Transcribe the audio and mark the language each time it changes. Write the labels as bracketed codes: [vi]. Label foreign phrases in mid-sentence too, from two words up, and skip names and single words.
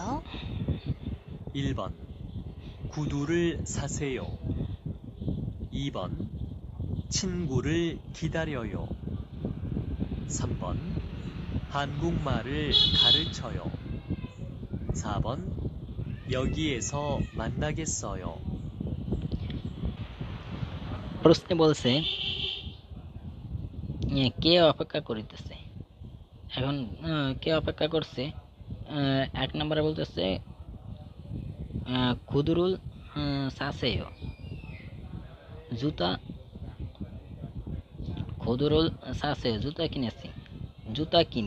[ko] 1번 구두를 사세요. 2번 친구를 기다려요. 3번 한국말을 가르쳐요. 4번 여기에서 만나겠어요. [bn] প্রশ্নে বলছে কে অপেক্ষা করিতেছে। এখন কে অপেক্ষা করছে, 1 নম্বরে বলতেছে [ko] 구두를 사세요, [bn] জুতা [ko] 구두를 사세요, [bn] জুতা কিনেছি, জুতা কিনি।